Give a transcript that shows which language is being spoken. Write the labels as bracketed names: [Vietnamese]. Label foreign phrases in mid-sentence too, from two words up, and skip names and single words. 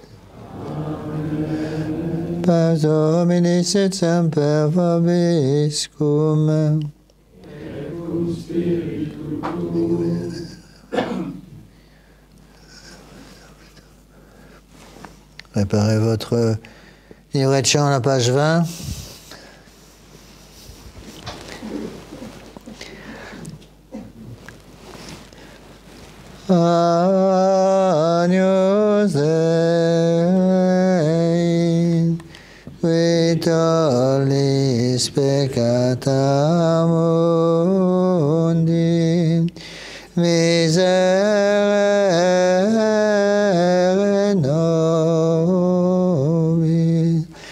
[Latin] Pax Domini sit semper vobiscum. [French] Préparez votre livret de chant à la page 20. [Latin] Agnus Dei, qui tollis peccata mundi, miserere nobis.